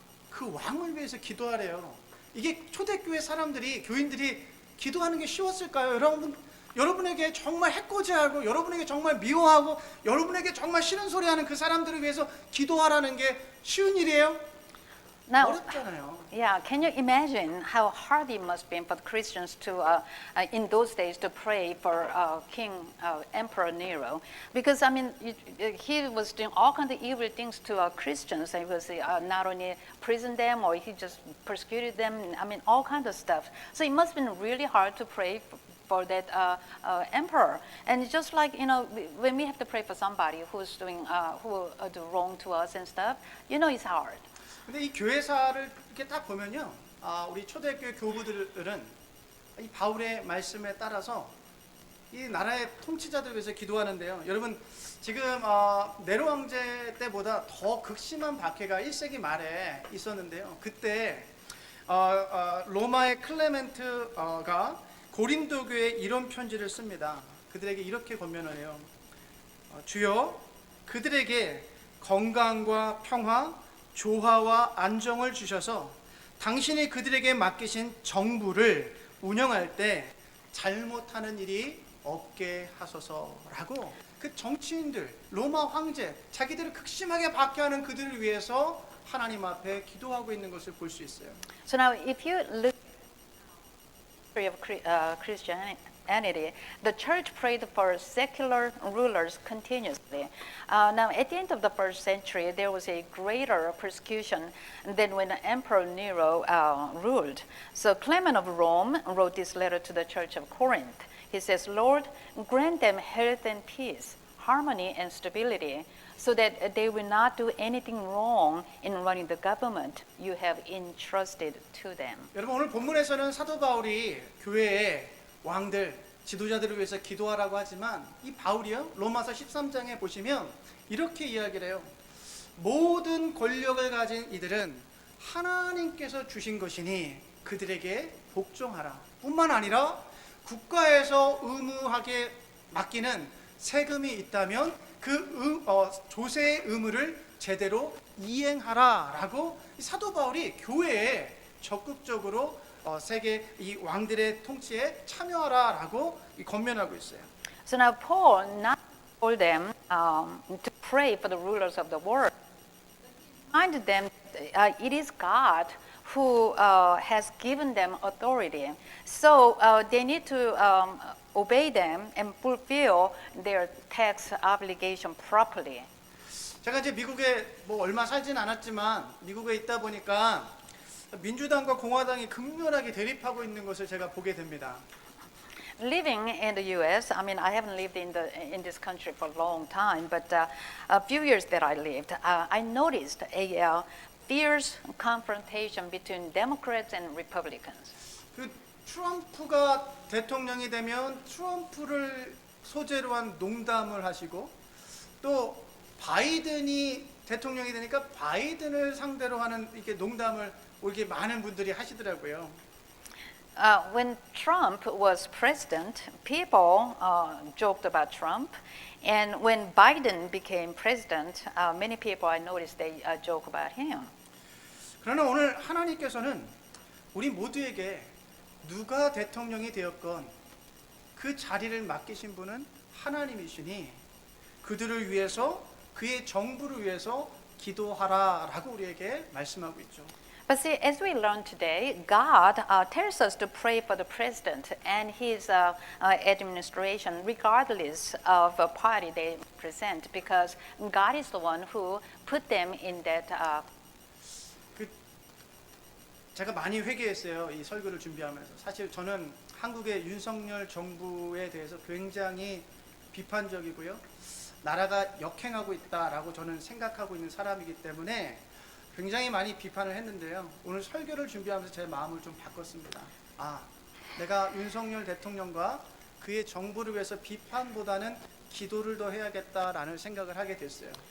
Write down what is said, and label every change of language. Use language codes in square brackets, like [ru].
[ko] 그 왕을 위해서 기도하래요. 이게 초대교회 사람들이 교인들이 기도하는 게 쉬웠을까요? 여러분에게 정말 해코지하고 여러분에게 정말 미워하고 여러분에게 정말 싫은 소리 하는 그 사람들을 위해서 기도하라는 게 쉬운 일이에요? [en] Now, [ko] 어렵잖아요. [en] yeah, can you imagine how hard it must be for the Christians to, in those days, to pray for Emperor Nero? Because, I mean, he was doing all kinds of evil things to Christians. He was not only imprisoned them, or he just persecuted them, I mean, all kinds of stuff. So it must have been really hard to pray for that emperor. And just like, when we have to pray for somebody who's doing, who do wrong to us and stuff, it's hard. [ko] 근데 이 교회사를 이렇게 딱 보면요, 우리 초대교회 교부들은 이 바울의 말씀에 따라서 이 나라의 통치자들 위해서 기도하는데요. 여러분 지금 네로 황제 때보다 더 극심한 박해가 1세기 말에 있었는데요. 그때 로마의 클레멘트가 고린도 교회에 이런 편지를 씁니다. 그들에게 이렇게 권면을 해요. 주여 그들에게 건강과 평화 조화와 안정을 주셔서 당신이 그들에게 맡기신 정부를 운영할 때 잘못하는 일이 없게 하소서라고 그 정치인들, 로마 황제, 자기들을 극심하게 박해하는 그들을 위해서 하나님 앞에 기도하고 있는 것을 볼 수 있어요. [en] So now, if you look at the history of Christianity, the church prayed for secular rulers continuously. Now, at the end of the first century, there was a greater persecution than when Emperor Nero ruled. So Clement of Rome wrote this letter to the church of Corinth. He says, Lord, grant them health and peace, harmony and stability, so that they will not do anything wrong in running the government you have entrusted to them. [ko] 여러분 오늘 본문에서는 사도 바울이 교회의 왕들, 지도자들을 위해서 기도하라고 하지만 이 바울이요 로마서 13장에 보시면 이렇게 이야기를 해요. 모든 권력을 가진 이들은 하나님께서 주신 것이니 그들에게 복종하라. 뿐만 아니라 국가에서 의무하게 맡기는 세금이 있다면 그 조세의 의무를 제대로 이행하라라고 사도 바울이 교회에 적극적으로 세계 이 왕들의 통치에 참여하라라고 권면하고 있어요. [en] So now Paul not told them to pray for the rulers of the world. He reminded them it is God who has given them authority. So they need to obey them and fulfill their tax obligation properly. [ko] 제가 이제 미국에 뭐 얼마 살진 않았지만 미국에 있다 보니까 민주당과 공화당이 극렬하게 대립하고 있는 것을 제가 보게 됩니다. [en] Living in the U.S., I mean, I haven't lived in this country for a long time, but a few years that I lived, I noticed a fierce confrontation between Democrats and Republicans. [ko] 그 트럼프가 대통령이 되면 트럼프를 소재로 한 농담을 하시고 또 바이든이 대통령이 되니까 바이든을 상대로 하는 이렇게 농담을 이렇게 많은 분들이 하시더라고요. [en] When Trump was president, people joked about Trump. And when Biden became president, many people I noticed they joke about him. [ko] 그러나 오늘 하나님께서는 우리 모두에게 누가 대통령이 되었건 그 자리를 맡기신 분은 하나님이시니 그들을 위해서 그의 정부를 위해서 기도하라라고 우리에게 말씀하고 있죠. [en] But see, as we learned today, God tells us to pray for the president and his administration, regardless of a party they represent, because God is the one who put them in that. [ko] 제가 많이 회개했어요. 이 설교를 준비하면서. 사실 저는 한국의 윤석열 정부에 대해서 굉장히 비판적이고요. 나라가 역행하고 있다라고 저는 생각하고 있는 사람이기 때문에 굉장히 많이 비판을 했는데요. 오늘 설교를 준비하면서 제 마음을 좀 바꿨습니다. 내가 윤석열 대통령과 그의 정부를 위해서 비판보다는 기도를 더 해야겠다라는 생각을 하게 됐어요.